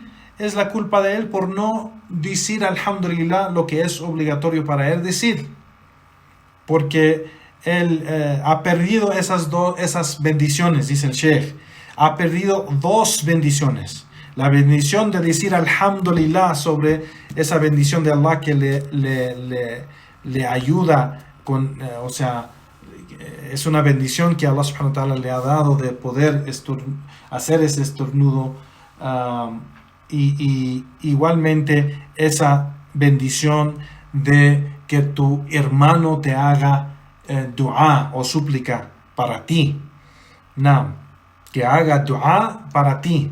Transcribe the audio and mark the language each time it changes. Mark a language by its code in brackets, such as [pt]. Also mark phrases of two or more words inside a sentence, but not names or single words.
[es] Es la culpa de él por no decir alhamdulillah, lo que es obligatorio para él decir, porque él ha perdido esas bendiciones, dice el Sheikh. Ha perdido dos bendiciones: la bendición de decir alhamdulillah sobre esa bendición de Allah que le ayuda con, es una bendición que Allah [ar] سبحانه وتعالى [es] le ha dado de poder hacer ese estornudo, y igualmente esa bendición de que tu hermano te haga dua o súplica para ti. Que haga dua para ti.